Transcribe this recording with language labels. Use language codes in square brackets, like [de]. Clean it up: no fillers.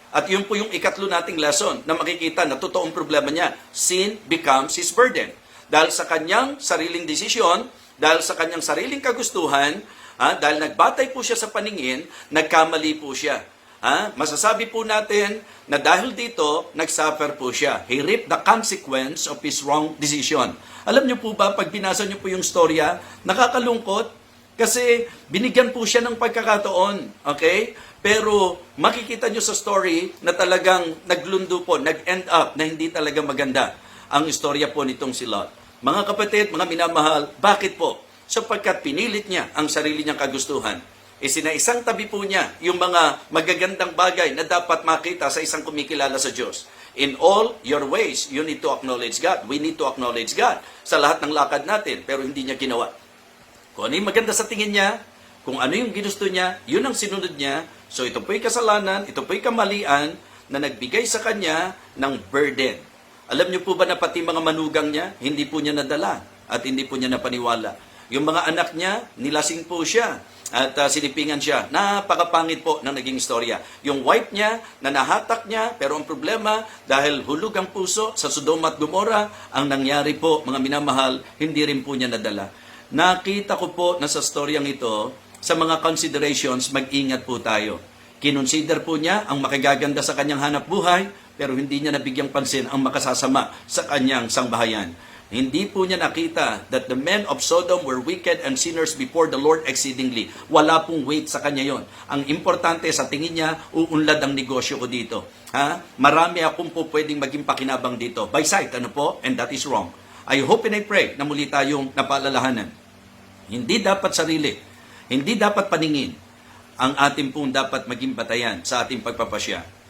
[tl] At yun po yung ikatlo nating lesson na makikita na totoong problema niya. [en] Sin becomes his burden. [tl] Dahil sa kanyang sariling desisyon, dahil sa kanyang sariling kagustuhan, dahil nagbatay po siya sa paningin, nagkamali po siya. Masasabi po natin na dahil dito, nagsuffer po siya. [en] He reaped the consequence of his wrong decision. [tl] Alam niyo po ba, pag binasa niyo po yung storya, nakakalungkot, kasi binigyan po siya ng pagkakataon, okay? Pero makikita nyo sa story na talagang naglundo po, nag-end up na hindi talaga maganda ang istorya po nitong si Lot. Mga kapatid, mga minamahal, bakit po? Sapagkat pinilit niya ang sarili niyang kagustuhan. Isinaisang tabi po niya yung mga magagandang bagay na dapat makita sa isang kumikilala sa Diyos. [en] In all your ways, you need to acknowledge God. [tl] We need to acknowledge God sa lahat ng lakad natin, pero hindi niya ginawa. Kung ano yung maganda sa tingin niya, kung ano yung ginusto niya, yun ang sinunod niya. So ito po'y kasalanan, ito po'y kamalian na nagbigay sa kanya ng burden. Alam niyo po ba na pati mga manugang niya, hindi po niya nadala at hindi po niya napaniwala. Yung mga anak niya, nilasing po siya at sinipingan siya. Napakapangit po ng naging istorya. Yung wife niya, na nahatak niya, pero ang problema, dahil hulog ang puso sa Sodoma at Gomora, ang nangyari po, mga minamahal, hindi rin po niya nadala. Nakita ko po na sa storyang ito, sa mga considerations, mag-ingat po tayo. Kinonsider po niya ang makagaganda sa kanyang hanap buhay, pero hindi niya nabigyang pansin ang makasasama sa kanyang sangbahayan. [en] Hindi po niya nakita that the men of Sodom were wicked and sinners before the Lord exceedingly. [tl] Wala pong weight sa kanya yon. Ang importante sa tingin niya, uunlad ang negosyo ko dito. Marami akong po pwedeng maging pakinabang dito. By sight, ano po? And that is wrong. [en] I hope and I pray na muli tayong napaalalahanan. [tl] Hindi dapat sarili, hindi dapat paningin ang ating pong dapat maging batayan sa ating pagpapasya.